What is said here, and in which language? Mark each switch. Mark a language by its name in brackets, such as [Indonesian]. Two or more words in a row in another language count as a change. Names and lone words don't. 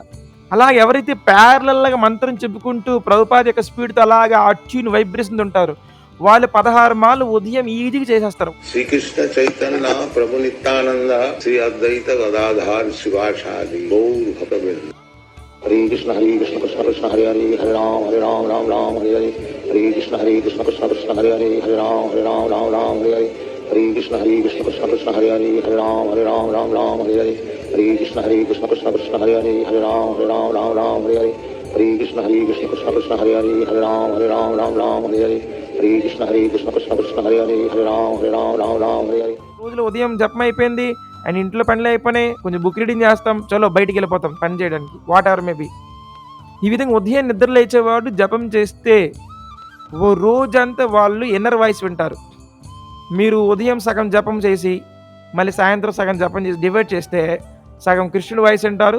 [Telugu] అలా ఎవరైతే ప్యారలల్గా మంత్రం చెప్పుకుంటూ ప్రభుపాద యొక్క స్పీడ్తో అలాగా ఆ [English] tune vibration [Telugu] ఉంటారు, వాళ్ళు 16 మార్లు ఉదయం ఈజీగా చేసేస్తారు. [Sanskrit] శ్రీకృష్ణ చైతన్య ప్రభు నిత్యానంద శ్రీ అద్వైత గదాధార్ శివాచార్య గౌర్ భక్తవృంద. హరే కృష్ణ కృష్ణ కృష్ణ హరే హరే హరే రామ రామ రామ హరే హరే. హరే కృష్ణ కృష్ణ కృష్ణ హరే హరే హరే రామ రామ హరే హరే. హరే కృష్ణ కృష్ణ కృష్ణ హరే హరే హరే రామ రామ హరే హరే. హరే కృష్ణ కృష్ణ కృష్ణ హరే హరే హరే రామ హరే హరే. హరే కృష్ణ కృష్ణ కృష్ణ హరే హరే హరే రామ హరే హరే. హరే కృష్ణ కృష్ణ హరే హరే హరే రామ హరే హరే. [Telugu] రోజులు ఉదయం జపం అయిపోయింది అండ్ ఇంట్లో పనులు అయిపోయినాయి, కొంచెం బుక్ రీడింగ్ చేస్తాం, చలో బయటికి వెళ్ళిపోతాం పని చేయడానికి, [English] what ever maybe. [Telugu] ఈ విధంగా ఉదయం నిద్ర లేచేవాడు జపం చేస్తే ఓ రోజంతా వాళ్ళు [English] inner voice [Telugu] వింటారు. మీరు ఉదయం సగం జపం చేసి మళ్ళీ సాయంత్రం సగం జపం చేసి డివైడ్ చేస్తే సగం కృష్ణుడు వాయిస్ వింటారు.